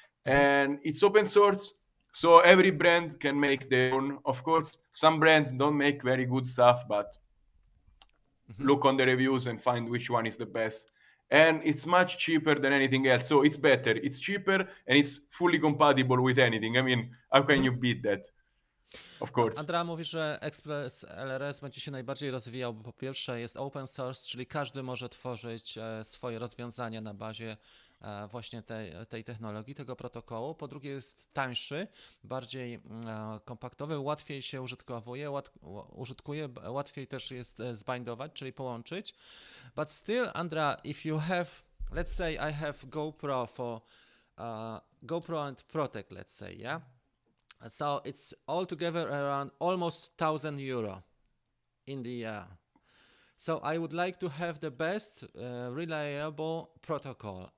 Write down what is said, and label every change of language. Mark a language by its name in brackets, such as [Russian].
[English] And it's open source, so every brand can make their own. Of course, some brands don't make very good stuff, but look on the reviews and find which one is the best. And it's much cheaper than anything else. So it's better. It's cheaper and it's fully compatible with anything. I mean, how can you beat that? Of course. [Polish] Andrea mówi, że Express LRS będzie się najbardziej rozwijał, bo po pierwsze jest open source, czyli każdy może tworzyć swoje rozwiązania na bazie właśnie tej technologii, tego protokołu. Po drugie jest tańszy, bardziej kompaktowy, łatwiej się użytkuje, łatwiej też jest zbindować, czyli połączyć. [English] But still, Andrea, if you have, let's say I have GoPro for GoPro and Protect, let's say, yeah? So it's altogether around almost €1,000 in the year. So I would like to have the best reliable protocol.